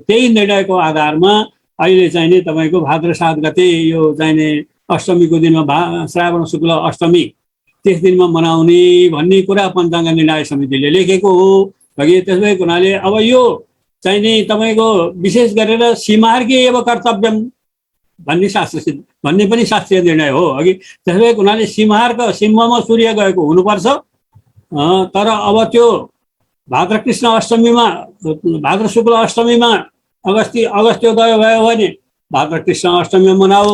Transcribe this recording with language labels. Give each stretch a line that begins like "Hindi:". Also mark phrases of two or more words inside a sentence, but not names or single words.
Nepali: त्यही निर्णयको आधारमा अहिले चाहिँ नि तपाईँको भाद्र 7 गते यो चाहिँ नि अष्टमीको दिनमा श्रावण शुक्ल अष्टमी त्यस दिनमा मनाउने भन्ने कुरा पञ्चाङ्ग निर्णय समितिले लेखेको हो। अघि त्यसो भएको हुनाले अब यो चाहिँ नि तपाईँको विशेष गरेर
Sanskrit: सीमार्गे एव कर्तव्यम
Nepali: भन्ने पनि शास्त्रीय निर्णय हो। अघि त्यसो भएको हुनाले सिंहमा सूर्य गएको हुनुपर्छ। तर अब त्यो भाद्र कृष्ण अष्टमीमा भाद्र शुक्ल अष्टमीमा अगस्त्योदय भयो भने भाद्र कृष्ण अष्टमीमा मनाऊ।